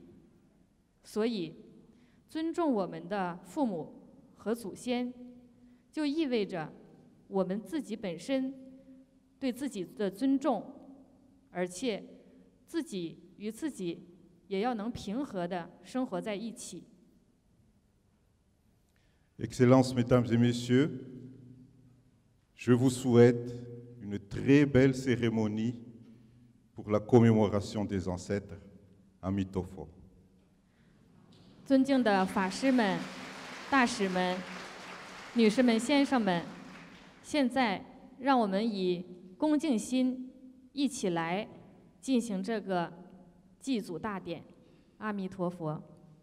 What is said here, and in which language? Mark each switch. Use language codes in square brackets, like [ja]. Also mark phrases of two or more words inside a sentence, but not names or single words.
[zh] 所以，尊重我们的父母和祖先，就意味着我们自己本身对自己的尊重，而且自己与自己也要能平和地生活在一起。 [fr] Excellences, Mesdames et Messieurs, je vous souhaite une très belle cérémonie pour la commémoration des ancêtres à Mitofo. [zh] 尊敬的法师们、大使们、女士们、先生们，现在让我们以恭敬心、 一起来进行这个祭祖大典。阿弥陀佛。